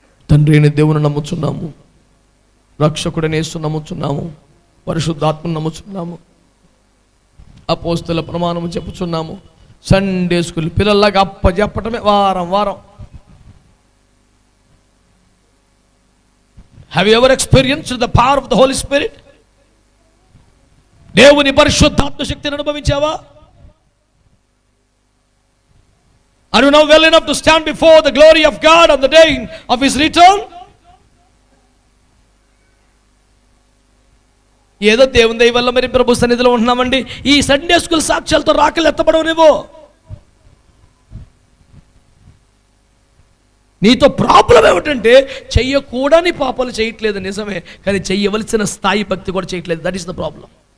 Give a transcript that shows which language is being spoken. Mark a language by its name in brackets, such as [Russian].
[Telugu] తండ్రి అయిన దేవుని నమ్ముచున్నాము, రక్షకుడిని యేసు నమ్ముచున్నాము, పరిశుద్ధాత్మను నమ్ముచున్నాము, అపోస్తల ప్రమాణము చెప్పుచున్నాము, సండే స్కూల్ పిల్లల్లాగా అప్పచెప్పటమే వారం వారం. [English] Have you ever experienced the power of the Holy Spirit? [Telugu] దేవుని పరిశుద్ధాత్మ శక్తిని అనుభవించావా? [English] Are you now well enough to stand before the glory of God on the day of His return? [Telugu] ఏదో దేవుని దయ వల్ల మరి ప్రభు సన్నిధిలో ఉంటున్నామండి, ఈ సండే స్కూల్ సాక్ష్యాలతో రాకలు ఎత్తబడవనివ్వు. నీతో ప్రాబ్లం ఏమిటంటే చెయ్యకూడని పాపాలు చేయట్లేదు నిజమే, కానీ చెయ్యవలసిన స్థాయి భక్తి కూడా చేయట్లేదు. [English] That is the problem.